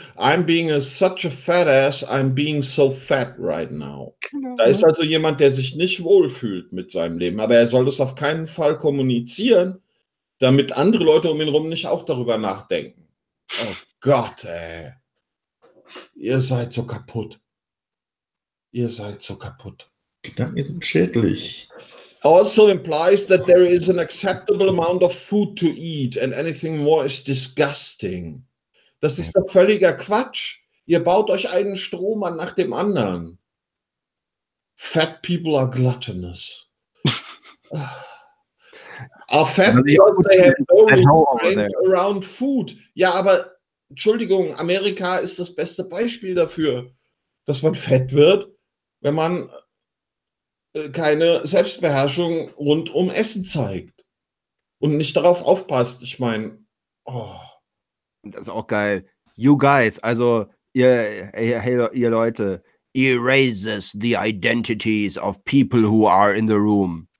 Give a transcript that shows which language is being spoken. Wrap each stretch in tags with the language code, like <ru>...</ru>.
<en>I'm being such a fat ass, I'm being so fat right now.</en> <de>Genau. Da ist also jemand, der sich nicht wohlfühlt mit seinem Leben. Aber er soll das auf keinen Fall kommunizieren, damit andere Leute um ihn herum nicht auch darüber nachdenken. Oh Gott, ey. Ihr seid so kaputt. Ihr seid so kaputt. Gedanken sind schädlich.</de> <en>Also implies that there is an acceptable amount of food to eat and anything more is disgusting.</en> <de>Das ist doch völliger Quatsch. Ihr baut euch einen Strom an nach dem anderen.</de> <en>Fat people are gluttonous. Are fat because they have no restraint around food.</en> <de>Ja, aber Entschuldigung, Amerika ist das beste Beispiel dafür, dass man fett wird, wenn man keine Selbstbeherrschung rund um Essen zeigt und nicht darauf aufpasst. Ich meine, oh. Das ist auch geil.</de> <en>You guys,</en> <de>also ihr, ihr Leute,</de> <en>erases the identities of people who are in the room.</en>